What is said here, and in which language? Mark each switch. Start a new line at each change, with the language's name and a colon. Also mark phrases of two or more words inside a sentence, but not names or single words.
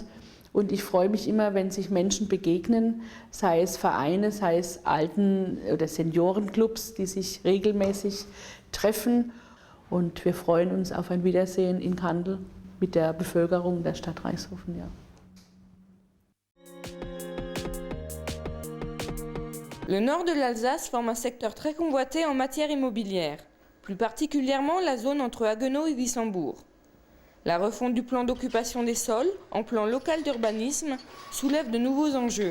German: Und ich freue mich immer, wenn sich Menschen begegnen, sei es Vereine, sei es Alten- oder Seniorenclubs, die sich regelmäßig treffen. Und wir freuen uns auf ein Wiedersehen in Kandel mit der Bevölkerung der Stadt Reichshofen. Ja.
French: Le nord de l'Alsace forme un secteur très convoité en matière immobilière, plus particulièrement la zone entre Haguenau et Wissembourg. La refonte du plan d'occupation des sols, en plan local d'urbanisme, soulève de nouveaux enjeux.